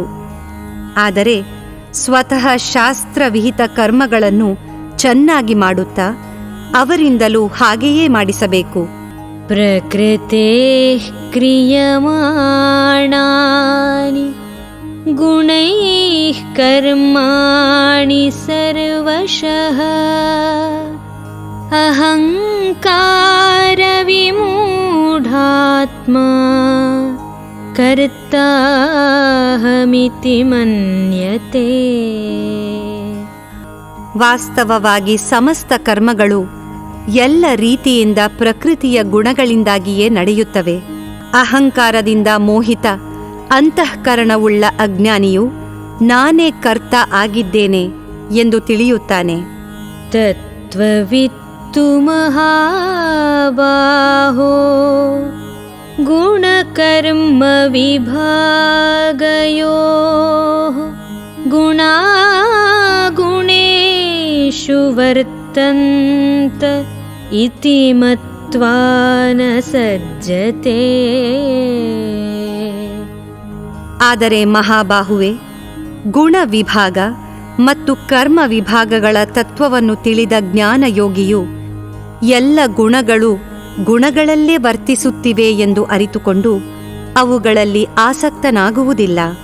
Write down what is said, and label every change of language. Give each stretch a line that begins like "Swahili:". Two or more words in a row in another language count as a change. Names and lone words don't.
Kannada: ಆದರೆ ಸ್ವತಃ ಶಾಸ್ತ್ರವಿಹಿತ ಕರ್ಮಗಳನ್ನು ಚೆನ್ನಾಗಿ ಮಾಡುತ್ತಾ ಅವರಿಂದಲೂ ಹಾಗೆಯೇ ಮಾಡಿಸಬೇಕು.
Sanskrit: ಪ್ರಕೃತೇಃ ಕ್ರಿಯಮಾಣಾನಿ ಗುಣೈಃ ಕರ್ಮಾಣಿ ಸರ್ವಶಃ ಅಹಂಕಾರ ವಿಮೂಢಾತ್ಮ ಕರ್ತಾಹಮಿತಿ ಮನ್ಯತೆ.
Kannada: ವಾಸ್ತವವಾಗಿ ಸಮಸ್ತ ಕರ್ಮಗಳು ಎಲ್ಲ ರೀತಿಯಿಂದ ಪ್ರಕೃತಿಯ ಗುಣಗಳಿಂದಾಗಿಯೇ ನಡೆಯುತ್ತವೆ. ಅಹಂಕಾರದಿಂದ ಮೋಹಿತ ಅಂತಃಕರಣವುಳ್ಳ ಅಜ್ಞಾನಿಯು ನಾನೇ ಕರ್ತ ಆಗಿದ್ದೇನೆ ಎಂದು ತಿಳಿಯುತ್ತಾನೆ.
Sanskrit: ತತ್ವವಿತ್ತು ಮಹಾಬಾಹೋ ಗುಣಕರ್ಮ ವಿಭಾಗಯೋಃ ಗುಣಾಗುಣೇಷು ವರ್ತಂತ ಇತಿ ಮತ್ವಾ ನ ಸಜ್ಜತೆ.
Kannada: ಆದರೆ ಮಹಾಬಾಹುವೆ, ಗುಣ ವಿಭಾಗ ಮತ್ತು ಕರ್ಮ ವಿಭಾಗಗಳ ತತ್ವವನ್ನು ತಿಳಿದ ಜ್ಞಾನಯೋಗಿಯು ಎಲ್ಲ ಗುಣಗಳು ಗುಣಗಳಲ್ಲೇ ವರ್ತಿಸುತ್ತಿವೆ ಎಂದು ಅರಿತುಕೊಂಡು ಅವುಗಳಲ್ಲಿ ಆಸಕ್ತನಾಗುವುದಿಲ್ಲ.